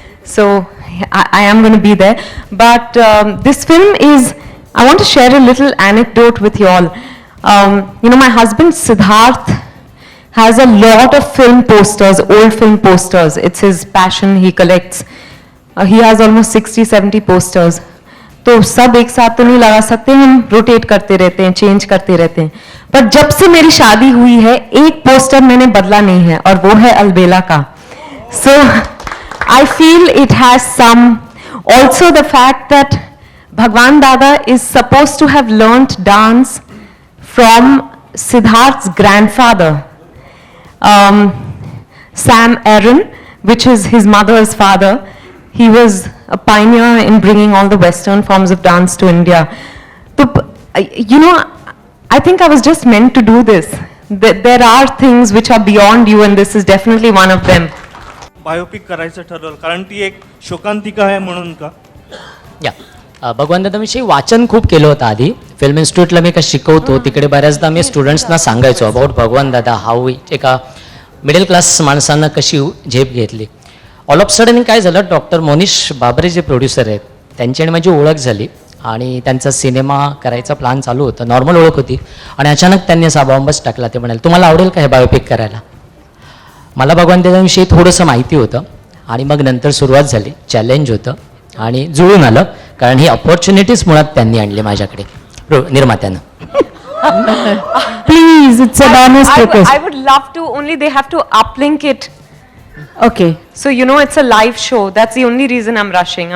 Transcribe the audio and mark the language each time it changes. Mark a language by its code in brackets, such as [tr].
[en] So I am going to be there. But this film is, I want to share a little anecdote with you all. You know, my husband Siddharth has a lot of film posters, old film posters. It's his passion, he collects. He has almost 60-70 posters. [hi] तो सब एक साथ तो नहीं लगा सकते, हम rotate करते रहते हैं, चेंज करते रहते हैं. पर जब से मेरी शादी हुई है, एक पोस्टर मैंने बदला नहीं है, और वो है अलबेला का. [en] So I feel it has some. Also the fact that Bhagwan Dada is supposed to have learnt dance from Siddharth's grandfather, Sam Aaron, which is his mother's father. He was a pioneer in bringing all the Western forms of dance to India. So, you know, I think I was just meant to do this. There are things which are beyond you, and this is definitely one of them. [mr] Biopic करायचं ठरवलं कारण ती एक शोकांतिका आहे म्हणून का? या भगवान दादाविषयी वाचन खूप केलं होतं आधी. फिल्म इन्स्टिट्यूटला मी का शिकवतो, तिकडे बऱ्याचदा मी स्टुडंट्सना सांगायचो अबाउट भगवान दादा, हाऊ एका मिडल क्लास माणसांना कशी झेप घेतली. [en] all of sudden [mr] काय झालं, डॉक्टर मोनिश बाबरे जे प्रोड्युसर आहेत त्यांची आणि माझी ओळख झाली आणि त्यांचा सिनेमा करायचा प्लॅन चालू होता. नॉर्मल ओळख होती आणि अचानक त्यांनी असा बॉम्बच टाकला. ते म्हणाले, तुम्हाला आवडेल का हे बायोपिक करायला? मला भगवान दादाविषयी थोडंसं माहिती होतं आणि मग नंतर सुरुवात झाली. चॅलेंज होतं आणि जुळून आलं, कारण ही अपॉर्च्युनिटीज मुळात त्यांनी आणली माझ्याकडे निर्मात्यानं. [en] Please, it's a bonus request. I would love to, only they have to uplink it. Okay. So, you know, it's a live show. That's the only reason I'm rushing.